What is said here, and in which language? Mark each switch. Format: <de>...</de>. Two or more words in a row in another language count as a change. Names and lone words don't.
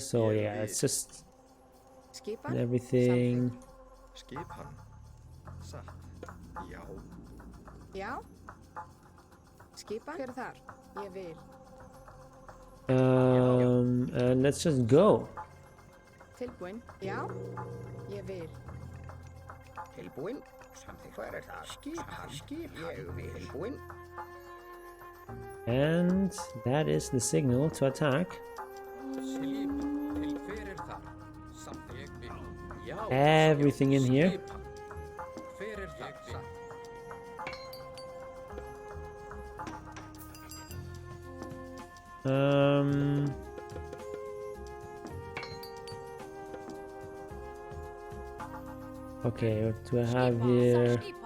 <en>So yeah, it's just everything.</en> <is>Já. Skipan? Hver er þar? Ég vil.</is> <en>And let's just go.</en> <is>Tilbúin? Já. Ég vil. Tilbúin? Hver er það? Skip. Ég vil. Tilbúin?</is> <en>And that is the signal to attack. Everything in here. Okay, what do I have here?</en>